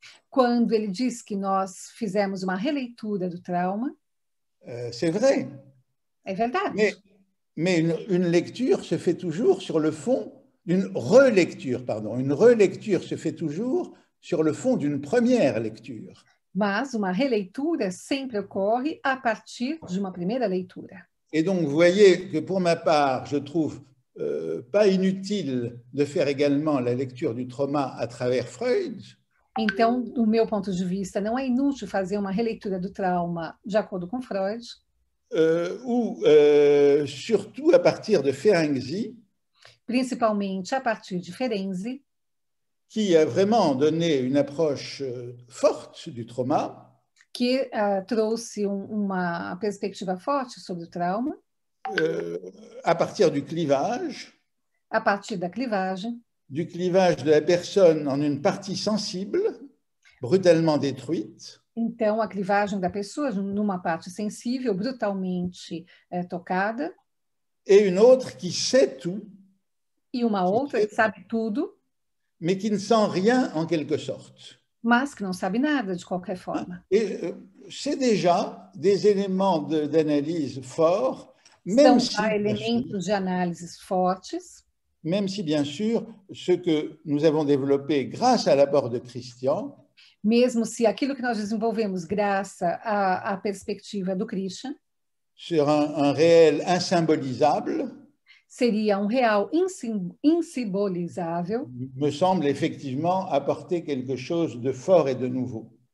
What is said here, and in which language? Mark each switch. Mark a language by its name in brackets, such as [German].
[Portuguese] quando ele diz que nós fizemos uma releitura do trauma, [French] c'est vrai. [Portuguese] É verdade. [French] Mais une lecture se fait toujours sur le fond d'une relecture, pardon. Une relecture se fait toujours sur le fond d'une première lecture. [Portuguese] Mas uma releitura sempre ocorre a partir de uma primeira leitura. [French] Et donc, vous voyez que pour ma part, je trouve pas inutile de faire également la lecture du trauma à travers Freud. [Portuguese] Então, do meu ponto de vista, não é inútil fazer uma releitura do trauma de acordo com Freud. [French] Ou surtout à partir de Ferenczi, [Portuguese] principalmente a partir de Ferenczi, [French] qui a vraiment donné une approche forte du trauma, [Portuguese] que trouxe uma perspectiva forte sobre o trauma, [French] à partir du clivage, [Portuguese] a partir da clivagem, [French] du clivage de la personne en une partie sensible, brutalement détruite. [Portuguese] Então, a clivagem da pessoa numa parte sensível, brutalmente tocada. [French] Et une autre qui sait tout. [Portuguese] E uma outra que sabe tudo. [French] Mais qui ne sent rien en quelque sorte. [Portuguese] Mas que não sabe nada, de qualquer forma. [French] Et c'est déjà des éléments d'analyse forts, même si, [Portuguese] são elementos de análises fortes. [French] Même si, bien sûr, ce que nous avons développé grâce à l'apport de Christian, [Portuguese] mesmo se aquilo que nós desenvolvemos graças à perspectiva do Christian, [French] sur un réel insymbolisables, [Portuguese] seria real insimbolizável, [French] me semble effectivement apporter quelque chose de fort et de nouveau.